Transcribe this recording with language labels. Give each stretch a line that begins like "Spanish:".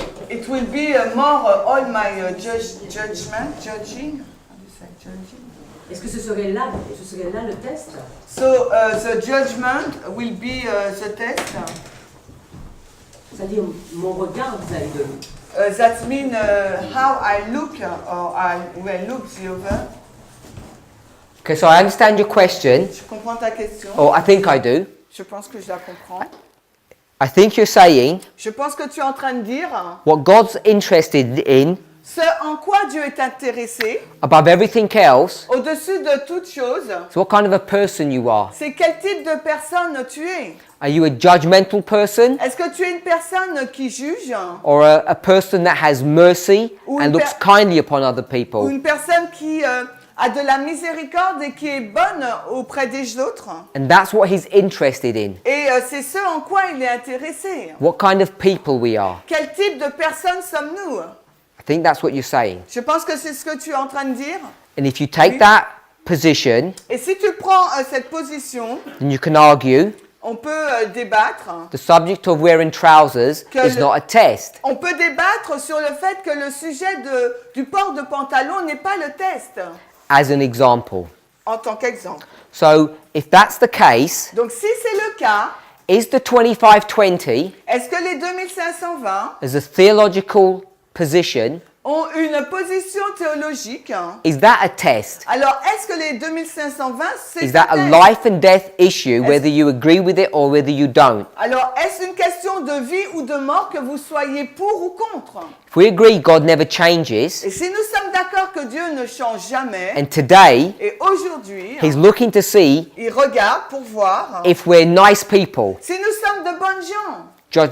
English: It will be more all my judging. How do you say judging?
French: Est-ce que ce serait là le test?
English: So the judgment will be the test.
French: C'est-à-dire mon regard vis-à-vis de l'autre.
English: That means how I look or I look the other. Okay, so I understand your question.
French: Je comprends ta question.
English: Oh, I think I do.
French: Je pense que je la comprends.
English: I think you're saying
French: Je pense que tu es en train de dire
English: what God's interested in
French: ce en quoi Dieu est intéressé
English: above everything else
French: au-dessus de toute chose.
English: is what kind of a person you are.
French: C'est quel type de personne tu es.
English: Are you a judgmental person
French: Est-ce que tu es une personne qui juge
English: or a person that has mercy
French: Ou
English: and
French: une
English: looks kindly upon other
French: ou
English: people?
French: une personne qui a de la miséricorde et qui est bonne auprès des autres?
English: And that's what he's interested in.
French: Et c'est ce en quoi il est intéressé.
English: What kind of people we are.
French: Quel type de personne sommes-nous?
English: I think that's what you're saying.
French: Je pense que c'est ce que tu es en train de dire.
English: And if you take that position,
French: Et si tu prends cette position,
English: then you can argue
French: on peut débattre.
English: the subject of wearing trousers is not a test.
French: On peut débattre sur le fait que le sujet du port de pantalon n'est pas le test.
English: As an example.
French: En tant qu'exemple.
English: So, if that's the case,
French: Donc si c'est le cas,
English: is the 2520
French: est-ce que les 2520
English: as a theological position,
French: ont une position théologique?
English: is that a test?
French: Alors est-ce que les 2520 c'est
English: Is that a
French: un test?
English: life and death issue, whether you agree with it or whether you don't?
French: Alors est-ce une question de vie ou de mort que vous soyez pour ou contre?
English: If we agree God never changes,
French: Et si nous sommes d'accord que Dieu ne change jamais,
English: and today
French: et aujourd'hui,
English: He's looking to see
French: il regarde pour voir
English: if we're nice people,
French: si nous sommes de bonnes gens,